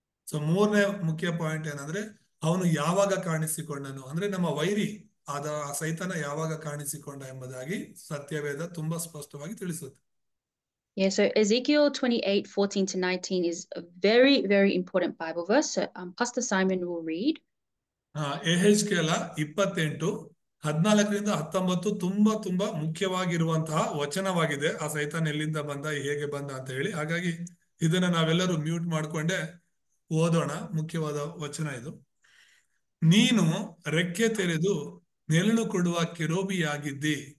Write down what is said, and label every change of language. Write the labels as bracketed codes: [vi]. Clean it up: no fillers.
[kn] So ಮೂರನೇ ಮುಖ್ಯ point ಏನಂದ್ರೆ ಅವನು ಯಾವಾಗ ಕಾಣಿಸಿಕೊಂಡನು ಅಂದ್ರೆ ನಮ್ಮ ವೈರಿ ಆದ ಸೈತಾನ ಯಾವಾಗ ಕಾಣಿಸಿಕೊಂಡ ಎಂಬುದಾಗಿ ಸತ್ಯವೇದ ತುಂಬಾ ಸ್ಪಷ್ಟವಾಗಿ ತಿಳಿಸುತ್ತೆ. [en] Yeah, so Ezekiel 28:14 to 19 is a very, very important Bible verse. So Pastor Simon will read. [kn] ಯೆಹೆಜ್ಕೇಲ 28:14-19 ತುಂಬಾ ತುಂಬಾ ಮುಖ್ಯವಾಗಿರುವಂತಹ ವಚನವಾಗಿದೆ. ಆ ಸೈತಾನ್ ಎಲ್ಲಿಂದ ಬಂದ, ಹೇಗೆ ಬಂದ ಅಂತ ಹೇಳಿ. ಹಾಗಾಗಿ ಇದನ್ನ ನಾವೆಲ್ಲರೂ ಮ್ಯೂಟ್ ಮಾಡ್ಕೊಂಡೆ ಓದೋಣ. ಮುಖ್ಯವಾದ ವಚನ ಇದು. ನೀನು ರೆಕ್ಕೆ ತೆರೆದು ನೆರಳು ಕೊಡುವ ಕೆರೂಬಿಯಾಗಿದ್ದಿ.